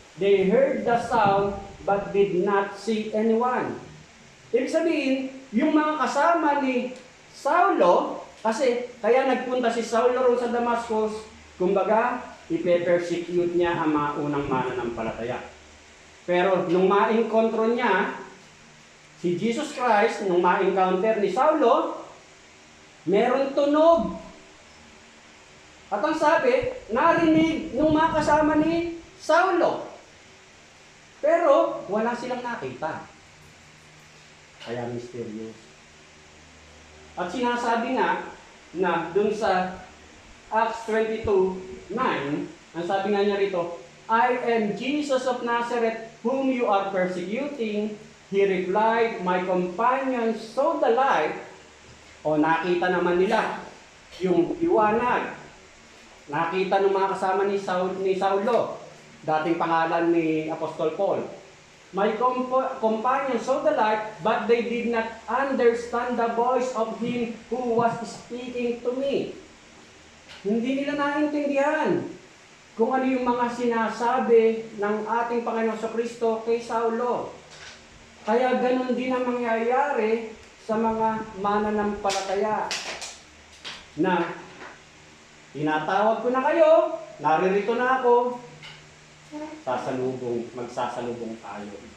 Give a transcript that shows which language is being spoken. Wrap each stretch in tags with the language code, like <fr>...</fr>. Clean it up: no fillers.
<en>They heard the sound but did not see anyone.</en> <tl>Ibig sabihin, yung mga kasama ni Saulo, kasi kaya nagpunta si Saulo roon sa Damascus, kumbaga, ipe-persecute niya ang mga unang mananampalataya. Pero nung ma-encounter niya si Jesus Christ, nung ma-encounter ni Saulo, meron tunog. At ang sabi, narinig nung mga kasama ni Saulo. Pero wala silang nakita. Kaya mysterious. At sinasabi nga na dun sa Acts 22:9, ang sabi nga niya rito,</tl> <en>I am Jesus of Nazareth, whom you are persecuting. He replied, my companions saw the light.</en> <tl>O nakita naman nila yung liwanag. Nakita ng mga kasama ni Saulo, dating pangalan ni Apostol Paul.</tl> <en>My companions saw the light, but they did not understand the voice of him who was speaking to me.</en> <tl>Hindi nila naintindihan kung ano yung mga sinasabi ng ating Panginoon sa Kristo kay Saulo. Kaya ganun din ang mangyayari sa mga mananampalataya na tinatawag ko na kayo, naririto na ako, magsasalubong tayo.</tl>